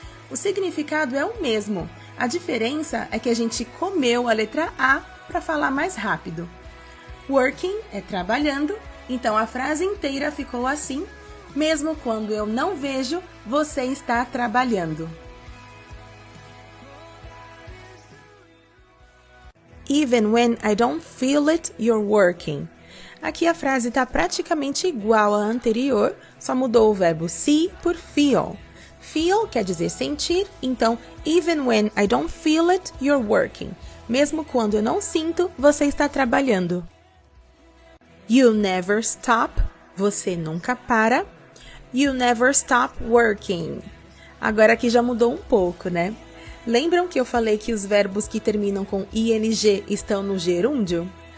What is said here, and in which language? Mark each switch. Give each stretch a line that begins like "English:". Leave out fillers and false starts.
Portuguese: O significado é o mesmo. A diferença é que a gente comeu a letra A para falar mais rápido. Working é trabalhando, então a frase inteira ficou assim: mesmo quando eu não vejo, você está trabalhando.
English: Even when I don't feel it, you're working.
Portuguese: Aqui a frase está praticamente igual à anterior, só mudou o verbo see por feel.
English: Feel
Portuguese: quer dizer sentir,
English: então even when I don't feel it, you're working.
Portuguese: Mesmo quando eu não sinto, você está trabalhando.
English: You never stop,
Portuguese: você nunca para.
English: You never stop working.
Portuguese: Agora aqui já mudou um pouco, né? Lembram que eu falei que os verbos que terminam com ing estão no gerúndio?